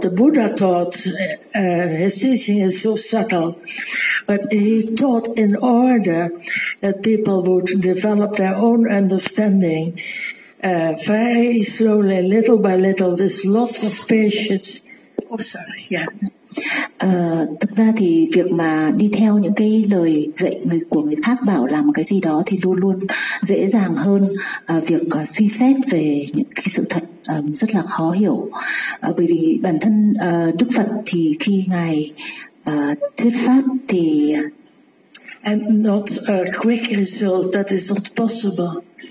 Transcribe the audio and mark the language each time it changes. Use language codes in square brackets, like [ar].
[en] The Buddha taught, his teaching is so subtle, but he taught in order that people would develop their own understanding, very slowly, little by little, with lots of patience. Oh, sorry, yeah. [vi] Thực ra thì việc mà đi theo những cái lời dạy của người khác bảo làm một cái gì đó thì luôn luôn dễ dàng hơn việc suy xét về những cái sự thật rất là khó hiểu. Bởi vì bản thân Đức Phật thì khi Ngài thuyết pháp thì... [en] And not a quick result, that is not possible.